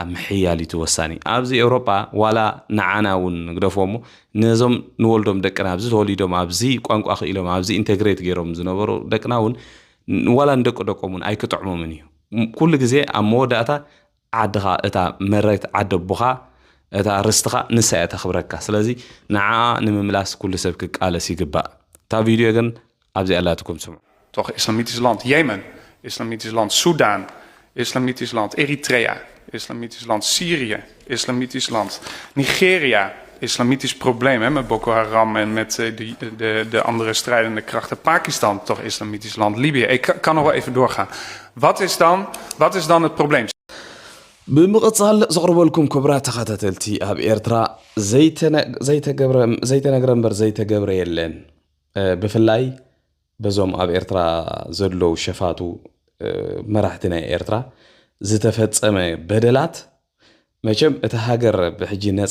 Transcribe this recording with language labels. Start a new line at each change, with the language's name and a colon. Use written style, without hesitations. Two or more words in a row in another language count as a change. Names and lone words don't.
Tigrinya: ምሕያል ይትወሳኒ ኣብዚ ኤውሮጳ ዋላ ንዓና እውን ንግደፎሞ ነዞም ንወልዶም ደቅና ኣብዚ ተወሊዶም ኣብዚ ቋንቋ ክኢሎም ኣብዚ ኢንቴግሬት ገይሮም ዝነበሩ ደቅና እውን ዋላ እንደቆ ደቆምን ኣይክጥዕሞምን እዩ ኩሉ ግዜ ኣብ መወዳእታ ዓድኻ እታ መሬት ዓደቦኻ እታ ርስትኻ ንሳ እያ ተኽብረካ ስለዚ ንዓ ንምምላስ ኩሉ ሰብ ክቃለስ ይግባእ እታ ቪድዮ ግን ኣብዚ ኣላትኩም ስምዑ
Dutch: toch islamitisch land Jemen, islamitisch land Soedan, islamitisch land Eritrea, islamitisch land Syrië, islamitisch land Nigeria, islamitisch probleem hè, met Boko Haram en met de andere strijdende krachten. Pakistan, toch islamitisch land. Libië, ik kan nog wel even doorgaan. Wat is dan het probleem?
Tigrinya: ብምቕጻል ዘቕርበልኩም ክቡራት ተኸታተልቲ ኣብ ኤርትራ ዘይተነግረ እምበር ዘይተገብረ የለን ብፍላይ በዞም ኣብ ኤርትራ ዘለዉ ሸፋቱ መራሕቲ ናይ ኤርትራ ዝተፈጸመ በደላት መቸም እቲ ሃገር ብሕጂ ነፃ